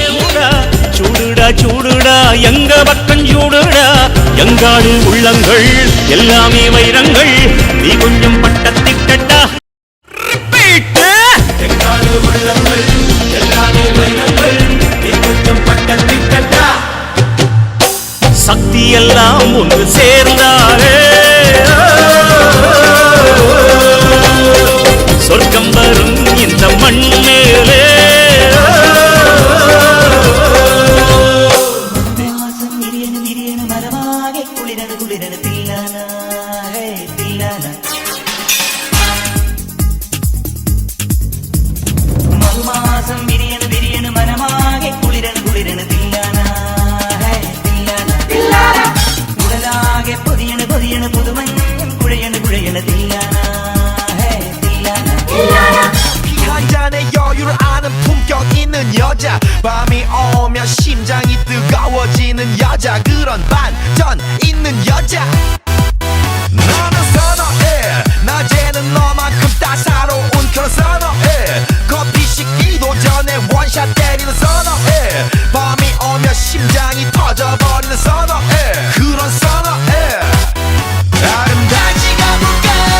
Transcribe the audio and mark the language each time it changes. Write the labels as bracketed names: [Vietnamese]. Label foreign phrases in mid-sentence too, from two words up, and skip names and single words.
[Tamil] சூடுடா சூடுடா எங்க பக்கம் சூடுடா எங்காடு உள்ளங்கள் எல்லாமே வைரங்கள் நீ கொஞ்சம் பட்டத்திட்டா எங்காடு உள்ளங்கள் எல்லாமே வைரங்கள் நீ கொஞ்சம் பட்டத்திட்டா சக்தி எல்லாம் ஒன்று சேர்ந்தாரே சொர்க்கம் வரும் இந்த மண்ணிலே [Malayalam] മധുമാസം വിരിയണ വിരിയണ മനമാകെ കുളിരണ് കുളിരണ് തില്ലാന ഉടലാകെ പൊതിയണ പൊതിയണ പുതുമഞ്ഞും കുഴയണ കുഴയണ തില്ലാന [Korean] 한 잔의 여유를 아는 품격 있는 여자 밤이 오면 심장이 뜨거워지는 여자 그런 반전 있는 여자 가자 너는 선어해 낮에는 너만큼 따사로운 그런 선어해 커피 식기도 전에 원샷 때리는 선어해 밤이 오면 심장이 터져버리는 선어해 그런 선어해 아름다지 가볼까